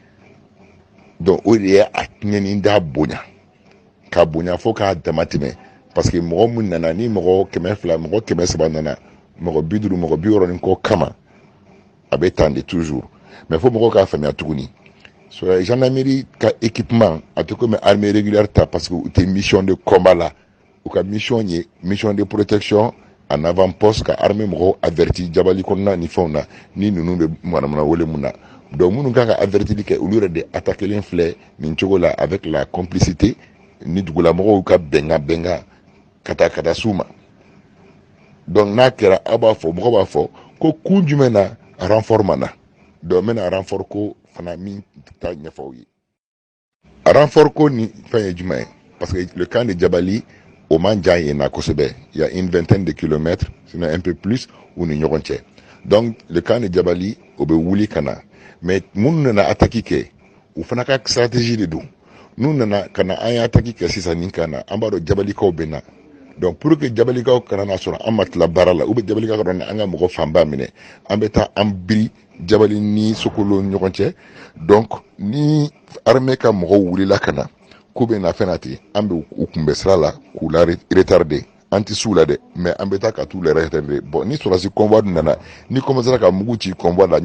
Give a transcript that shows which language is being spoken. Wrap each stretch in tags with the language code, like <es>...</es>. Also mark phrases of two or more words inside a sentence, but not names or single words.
<bm>donc o de ye a tiɲɛni da bonya ka bonya fo k'a dama tɛmɛ parce que mɔgɔ mun nana ni mɔgɔ 200 mɔgɔ 300 nana mɔgɔ 50 mɔgɔ 60 kɔ kama a bɛ tan de toujours mais fo mɔgɔw k'a faamuya tuguni so gendarmerie ka équipement a tɛ komi</bm> <fr>armée régulière</fr> <bm>ta parce que u tɛ</bm> <fr>mission de combat</fr> <bm>la u ka mission ye</bm> <fr>mission de protection en avant-poste</fr> <bm>ka armée mɔgɔw averti jabali kɔnɔna ni fɛnw na ni ninnu bɛ manamana wele mun na donc minnu kan ka avertili kɛ olu yɛrɛ de attaquelen filɛ nin cogo la</bm> <fr>avec la complicité</fr> <bm>ni dugulamɔgɔw ka bɛnkan ka taa s'u ma donc n'a kɛra aw b'a fɔ mɔgɔ b'a fɔ ko kun jumɛn na renfort ma na donc n bɛna renfort ko fana min ta ɲɛfɔ ye a renfort ko ni fɛn ye jumɛn ye</bm> <fr>parce que le camp de Jabali</fr> <bm>o man jan yen na kosɛbɛ</bm> <fr>il y a une vingtaine de kilomètres sinon un peu plus</fr> <bm>u ni ɲɔgɔn cɛ donc</bm> <fr>le camp de Jabali</fr> <bm>o bɛ wuli ka na mais mun nana attaque kɛ u fana ka stratégie de don n'u nana ka na an ye attaque kɛ sisan nin kan na an b'a dɔn jabalikaw bɛ na</bm> <fr>donc pour que</fr> <bm>jabalikaw kana na sɔrɔ an ma tila baara la</bm> <fr>ou bien</fr> <bm>jabalikaw kana na an ka mɔgɔ fanba minɛ an bɛ taa an biri jabali ni sokolo ni ɲɔgɔn cɛ donc ni armée ka mɔgɔw wulila ka na k'u bɛ na fɛn na ten an bɛ u kunbɛn sira la k'u la retarder an tɛ s'u la dɛ mais an bɛ taa ka t'u la retarder bon ni sɔrɔdasi convoi nana ni commencera ka mugu ci convoi la</bm>